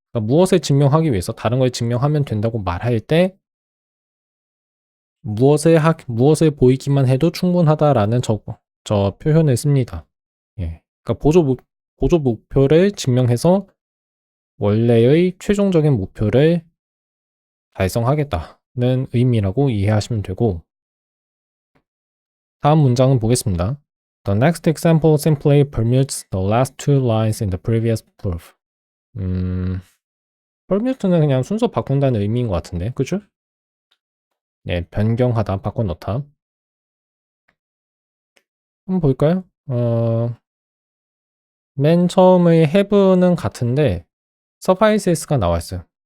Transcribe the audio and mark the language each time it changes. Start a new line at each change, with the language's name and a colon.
Korean: 그러니까 무엇을 증명하기 위해서 다른 걸 증명하면 된다고 말할 때 무엇을 보이기만 해도 충분하다라는 저 표현을 씁니다. 예. 그러니까 보조 목표를 증명해서 원래의 최종적인 목표를 달성하겠다는 의미라고 이해하시면 되고 다음 문장은 보겠습니다.
English: The next example simply permutes the last two lines in the previous proof.
Korean: permute는 그냥 순서 바꾼다는 의미인 것 같은데, 그죠? 네, 변경하다, 바꿔놓다. 한번 볼까요? 맨 처음의 have는 같은데 suffices가 나와 있어요.